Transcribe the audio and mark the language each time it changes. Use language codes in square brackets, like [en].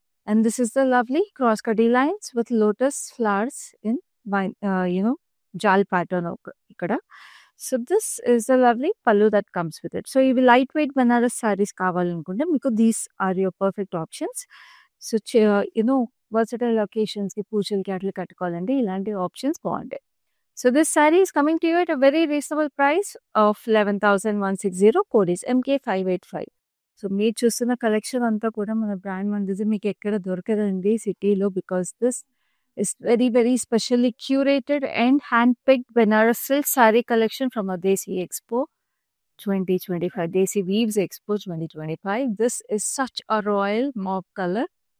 [en] And this is the lovely cross కటీ lines with lotus flowers in vine jaal pattern ఇక్కడ. So this is the lovely pallu that comes with it. So [te] ఇవి light weight Banaras saris కావాలనుకుంటే మీకు [en] These are your perfect options. [te] So versatile ఒకేషన్స్కి, పూజలకి అట్లా కట్టుకోవాలంటే ఇలాంటి options బాగుంటాయి. [en] So this saree is coming to you at a very reasonable price of 11,160. Code is MK585. [te] So మీరు చూస్తున్న collection అంతా కూడా మన బ్రాండ్ మందిది. మీకు ఎక్కడ దొరకదండి సిటీలో. [en] Because this is very very specially curated and hand picked Benaras silk sari collection from a desi expo 2025. Desi weaves expo 2025. This is such a royal mauve colour.